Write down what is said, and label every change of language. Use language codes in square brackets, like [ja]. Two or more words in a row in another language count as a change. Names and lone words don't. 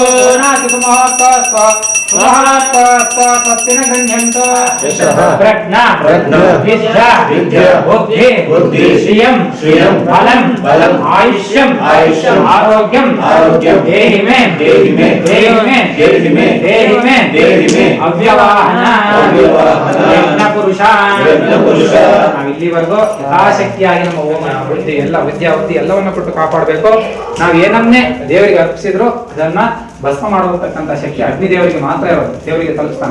[sa] तस्मिन् गण्यन्तो प्रज्ञा विद्या बुद्धि श्रियं बलं आयुष्यं आरोग्यं देहि मे [kn] ಅವ್ಯವಹಾನ ಯಜ್ಞಪುರುಷ ನಾವು ಇಲ್ಲಿವರೆಗೂ ಯಥಾಶಕ್ತಿಯಾಗಿ ನಮ್ಮ ಹೋಮ ಬುದ್ಧಿ ಎಲ್ಲ ವಿದ್ಯಾಬುದ್ಧಿ ಎಲ್ಲವನ್ನ ಕೊಟ್ಟು ಕಾಪಾಡಬೇಕು. ನಾವು ಏನನ್ನೇ ದೇವರಿಗೆ ಅರ್ಪಿಸಿದ್ರು ಅದನ್ನ ಭಸ್ಮ ಮಾಡತಕ್ಕಂತ ಶಕ್ತಿ ಅಗ್ನಿ ದೇವರಿಗೆ ಮಾತ್ರ ಇರೋದು, ದೇವರಿಗೆ ತಲುಪಿಸ್ತಾನೆ.